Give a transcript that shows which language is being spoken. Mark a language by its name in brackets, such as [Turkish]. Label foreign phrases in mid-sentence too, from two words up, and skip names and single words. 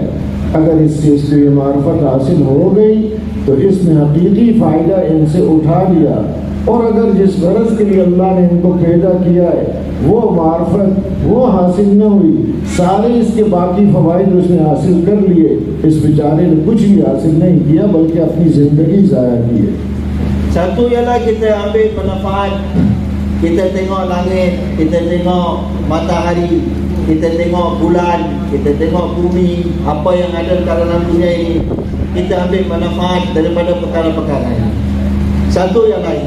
[Urdu] اگر اس سے یہ معرفت حاصل ہو گئی تو اس نے حقیقی فائدہ ان سے اٹھا لیا، اور اگر جس غرض کے لیے اللہ نے ان کو پیدا کیا ہے وہ معرفت وہ حاصل نہ ہوئی، سارے اس کے باقی فوائد اس نے حاصل کر لیے، اس بیچارے نے کچھ بھی حاصل نہیں کیا بلکہ اپنی زندگی ضائع کی ہے. [Malay] Satu ialah kita ambil manfaat, kita tengok langit, kita tengok matahari, kita tengok bulan, kita tengok bumi, apa yang ada dalam dunia ini, kita ambil manfaat daripada perkara-perkara ini. Satu yang lain.